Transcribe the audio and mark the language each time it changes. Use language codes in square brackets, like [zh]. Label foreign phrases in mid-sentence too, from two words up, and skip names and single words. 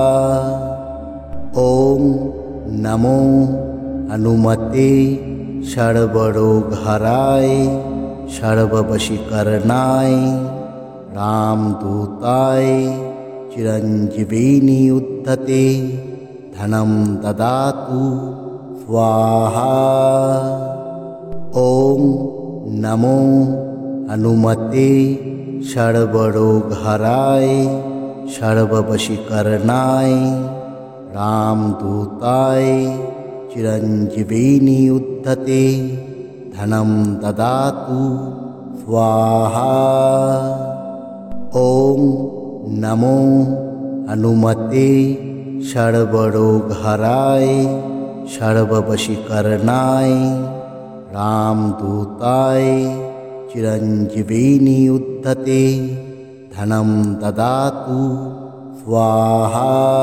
[sa] ओम् नमो हनुमते सर्वरोगहराय सर्ववशीकरणाय रामदूताय चिरञ्जीविनी उद्धते धनम् ददातु स्वाहा। ओम् नमो हनुमते सर्वरोगहराय सर्ववशीकरणाय रामदूताय चिरञ्जीविनी उद्धते धनं ददातु स्वाहा। ॐ नमो हनुमते सर्वरोगहराय सर्ववशीकरणाय रामदूताय चिरञ्जीविनी उद्धते धनं ददातु स्वाहा।